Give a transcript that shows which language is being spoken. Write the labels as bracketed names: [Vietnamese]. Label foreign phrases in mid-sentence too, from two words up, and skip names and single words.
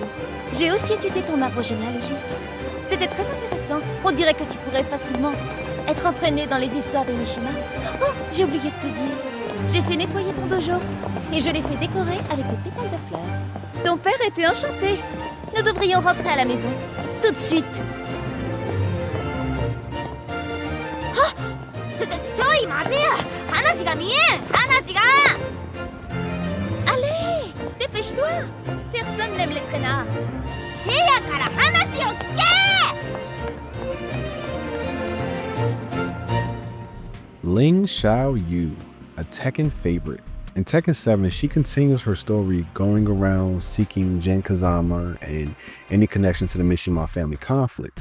[French] J'ai aussi étudié ton arbre généalogique. C'était très intéressant. On dirait que tu pourrais facilement être entraîné dans les histoires des Mishima. Oh, j'ai oublié de te dire. J'ai fait nettoyer ton dojo, et je l'ai fait décorer avec des pétales de fleurs. Ton père était enchanté. Nous devrions rentrer à la maison. Tout de suite. [Japanese] Ah! ちょい待てや！話が見えん！話が！ [French] Allez! Dépêche-toi! Personne n'aime les traînards. [Japanese] せやから話を聞け！ [English] Ling Xiaoyu, a Tekken favorite. In Tekken 7, she continues her story going around seeking Jin Kazama and any connection to the Mishima family conflict.